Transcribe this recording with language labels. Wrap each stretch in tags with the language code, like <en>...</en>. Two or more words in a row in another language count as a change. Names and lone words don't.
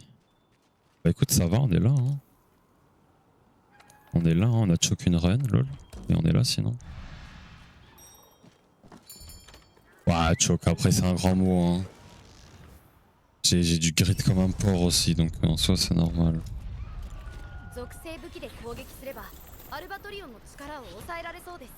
<fr>Bah écoute, ça va, on est là. Hein. On est là, hein, on a choc une run, lol. Et on est là sinon. Ouais, choc, après c'est un grand mot. Hein. J'ai du grit comme un porc aussi, donc en soi c'est normal.</fr> <ja>属性武器で攻撃すればアルバトリオンの力を抑えられそうです。</ja>